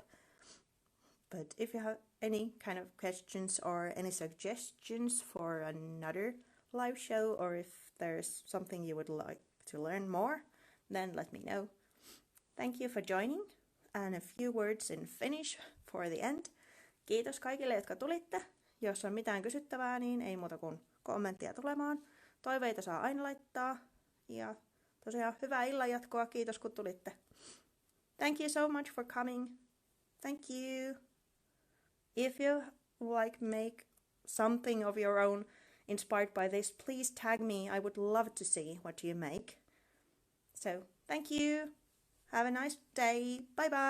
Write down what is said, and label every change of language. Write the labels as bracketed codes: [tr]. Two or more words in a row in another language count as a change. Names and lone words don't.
[en] But if you have any kind of questions or any suggestions for another live show, or if there's something you would like to learn more, then let me know. Thank you for joining, and a few words in Finnish for the end. [fi] Kiitos kaikille, jotka tulitte. Jos on mitään kysyttävää, niin ei muuta kuin kommenttia tulemaan. Toiveita saa aina laittaa. Ja tosiaan hyvää illanjatkoa. Kiitos kun tulitte. [en] Thank you so much for coming. Thank you. If you like make something of your own inspired by this, please tag me. I would love to see what you make. So, thank you. Have a nice day.